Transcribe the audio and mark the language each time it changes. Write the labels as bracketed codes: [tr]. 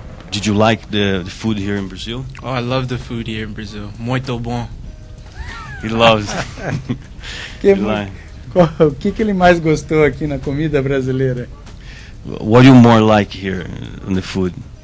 [en] Did you like the food here in Brazil? Oh, I love the food here in Brazil. [pt] Muito bom. [en] He loves. [pt] O que ele mais gostou aqui na comida brasileira? [en] What do you more like here in the food?